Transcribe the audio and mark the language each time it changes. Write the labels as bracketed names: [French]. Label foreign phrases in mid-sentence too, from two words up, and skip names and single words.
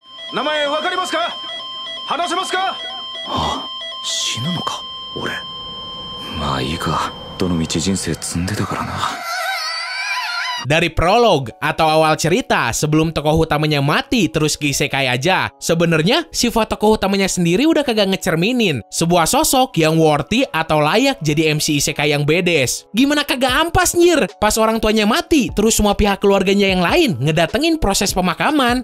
[Japanese] 名前わかりますか？話せますか？あ、死ぬのか俺。まあいいか、どの道人生積んでたからな。 [Indonesian] Dari prolog atau awal cerita sebelum tokoh utamanya mati terus ke isekai aja, sebenarnya sifat tokoh utamanya sendiri udah kagak ngecerminin sebuah sosok yang worthy atau layak jadi MC isekai yang bedes. Gimana kagak ampas nyir? Pas orang tuanya mati, terus semua pihak keluarganya yang lain ngedatengin proses pemakaman.